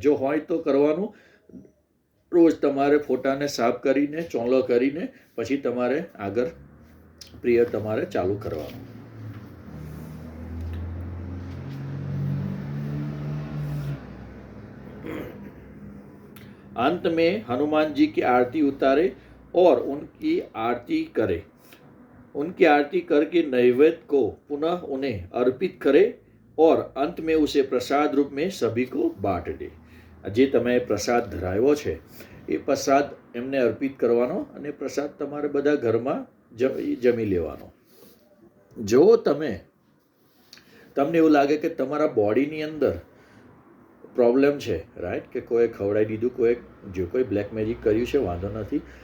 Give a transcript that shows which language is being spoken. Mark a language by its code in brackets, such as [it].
[gu] જો હોય તો કરવાનું. રોજ તમારે ફોટાને સાફ કરીને, ચોંલો કરીને પછી તમારે આગળ પ્રેયર તમારે ચાલુ કરવાનું. [hi] अंत में हनुमान जी की आरती उतारे और उनकी आरती करे, उनकी आरती करके नैवेद्य को पुनः उन्हें अर्पित करे और अंत में उसे प्रसाद रूप में सभी को बांट दे। [gu] જે તમે પ્રસાદ ધરાવ્યો છે એ પ્રસાદ એમને અર્પિત કરવાનો અને પ્રસાદ તમારે બધા ઘરમાં જમી લેવાનો. જો તમને એવું લાગે કે તમારા બોડીની અંદર પ્રોબ્લેમ છે, રાઈટ, કે કોઈ ખવડાવી દીધું, કોઈ બ્લેક મેજિક કર્યું છે, વાંધો નથી.